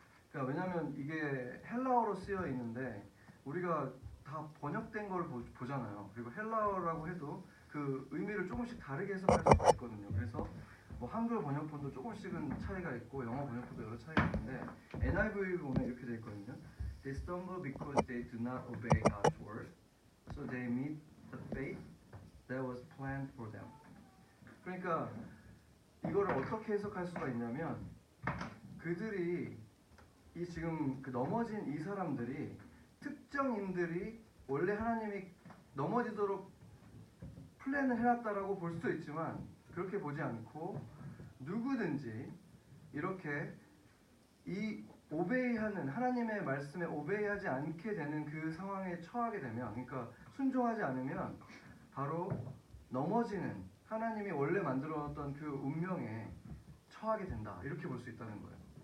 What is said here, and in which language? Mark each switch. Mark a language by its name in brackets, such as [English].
[Korean] 그러니까 왜냐하면 이게 헬라어로 쓰여 있는데 우리가 다 번역된 걸 보잖아요. 그리고 헬라어라고 해도 그 의미를 조금씩 다르게 해석할 수가 있거든요. 그래서 뭐 한글 번역본도 조금씩은 차이가 있고 영어 번역본도 여러 차이가 있는데 NIV 보면 이렇게 돼 있거든요. [English] They stumble because they do not obey God's word, so they meet the fate that was planned for them. [Korean] 그러니까 이거를 어떻게 해석할 수가 있냐면 그들이 이 지금 그 넘어진 이 사람들이 특정인들이 원래 하나님이 넘어지도록 플랜을 해놨다라고 볼 수도 있지만 그렇게 보지 않고 누구든지 이렇게 이 오베이하는 하나님의 말씀에 오베이하지 않게 되는 그 상황에 처하게 되면, 그러니까 순종하지 않으면 바로 넘어지는 하나님이 원래 만들어놨던 그 운명에 처하게 된다 이렇게 볼 수 있다는 거예요.